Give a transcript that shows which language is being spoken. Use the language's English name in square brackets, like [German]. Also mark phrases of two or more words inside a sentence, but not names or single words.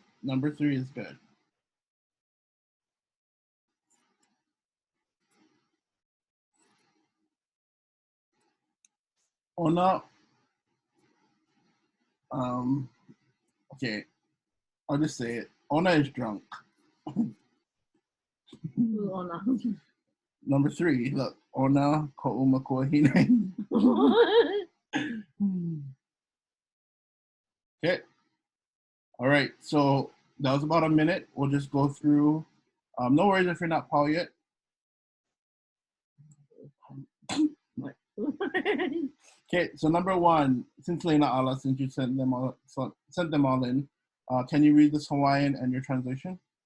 [English] Number 3 is good. Ona, okay, I'll just say it. Ona is drunk. Number 3, look. [Hawaiian] Ona ko'u makua hine. [English] Okay. All right, so that was about a minute. We'll just go through. No worries if you're not Paul yet. Okay, so number 1, since Leina Ala, since you sent them all in, can you read this Hawaiian and your translation?